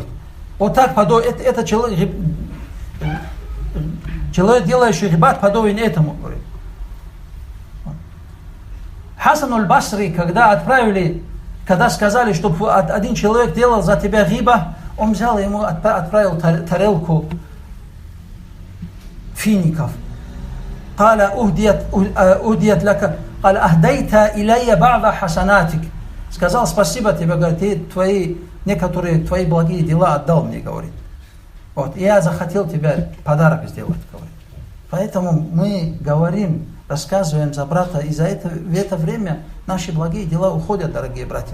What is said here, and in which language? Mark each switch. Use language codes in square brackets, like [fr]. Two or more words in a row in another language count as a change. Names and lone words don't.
[ru] Вот так это человек, делающий гибат, подобен этому, говорит. Хасан аль-Басри, когда сказали, чтобы один человек делал за тебя гиба, он взял ему, отправил тарелку фиников. [ar] قال أهديت لك قال أهديت إلي بعض حسناتك. [ru] Сказал: спасибо тебе, говорит, ты некоторые твои благие дела отдал мне, говорит. Вот, я захотел тебе подарок сделать, говорит. Поэтому мы говорим, рассказываем за брата, и в это время наши благие дела уходят, дорогие братья.